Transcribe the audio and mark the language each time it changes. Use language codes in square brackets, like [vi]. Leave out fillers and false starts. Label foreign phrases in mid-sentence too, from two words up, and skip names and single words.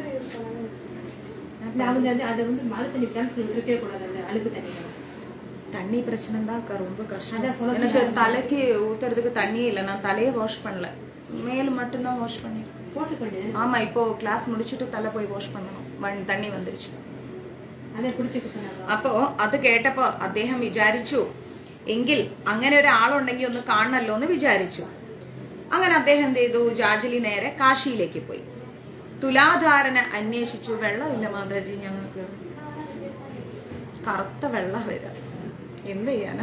[ta] அவங்க அதை வந்து மழை தண்ணி கிணத்துல இருக்கவே கூடாது, அந்த அழுக்கு தண்ணி. தண்ணி பிரச்சனை தான் அக்கா, ரொம்ப கஷ்டம். எனக்கு தலைக்கு ஊத்துறதுக்கு தண்ணியே இல்லை, நான் தலையே வாஷ் பண்ணல, மேல் மட்டும்தான் வாஷ் பண்ணிருக்கேன். போட்டுக்கொண்டு ஆமா, இப்போ கிளாஸ் முடிச்சுட்டு தலை போய் வாஷ் பண்ணணும், தண்ணி வந்திருச்சு. [ml] അപ്പോ അത് കേട്ടപ്പോ അദ്ദേഹം വിചാരിച്ചു, എങ്കിൽ അങ്ങനെ ഒരാളുണ്ടെങ്കിൽ ഒന്ന് കാണണല്ലോ എന്ന് വിചാരിച്ചു. അങ്ങനെ അദ്ദേഹം എന്ത് ചെയ്തു? ജാജലി നേരെ കാശിയിലേക്ക് പോയി. തുലാധാരനെ അന്വേഷിച്ചു. വെള്ളമില്ല മാതാജി, ഞങ്ങൾക്ക് കറുത്ത വെള്ളം വരാം, എന്ത് ചെയ്യാനാ?